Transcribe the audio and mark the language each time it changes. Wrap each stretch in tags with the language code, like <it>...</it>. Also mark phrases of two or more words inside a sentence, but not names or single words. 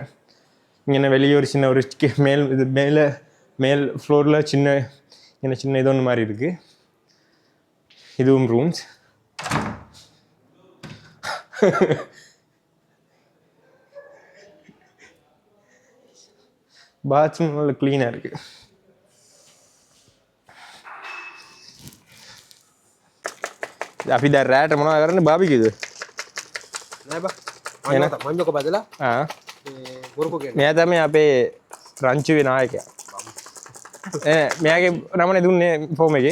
<ta>இங்கே வெளியே ஒரு சின்ன ஒரு மேல் ஃப்ளோரில் சின்ன இது ஒன்று மாதிரி இருக்குது. இதுவும் ரூம்ஸ். பாத்ரூம் நல்ல க்ளீனாக இருக்குது.</ta> <si>අපි දැන් රැට මොනවද කරන්නේ බාබිකියුද? නෑ බා. මංජෝක බදලා ගොරකෝ කියන්නේ. මෙයා තමයි අපේ රංචුවේ නායකයා. මෙයාගේ නමනේ දුන්නේ ෆෝම් එකේ.</si>